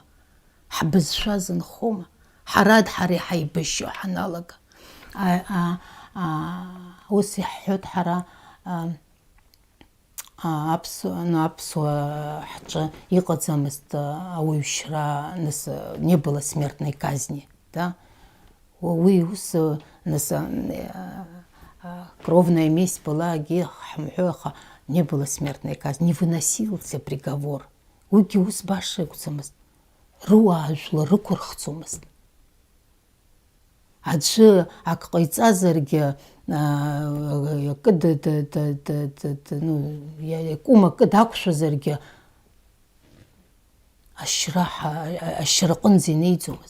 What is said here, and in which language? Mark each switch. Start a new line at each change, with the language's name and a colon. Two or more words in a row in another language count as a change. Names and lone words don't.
Abkhazian: Ҳбызшәа зынхома? Ҳара ҳаибашьо ҳаналага. Ус иҳәоит ҳара аԥсуа ҳҿы иҟаӡамызт ауаҩшьра,
Russian: не было смертной казни.
Abkhazian: Уи ус
Russian: кровная месть была, не было смертной казни, не выносился приговор.
Abkhazian: Уигьы ус баша иқәӡамызт. Руаажәлар рықәырхӡомызт. Аӡәы ак ҟаиҵазаргьы кәыма акы дақәшәазаргьы ашьраҟынӡа инеиӡомызт.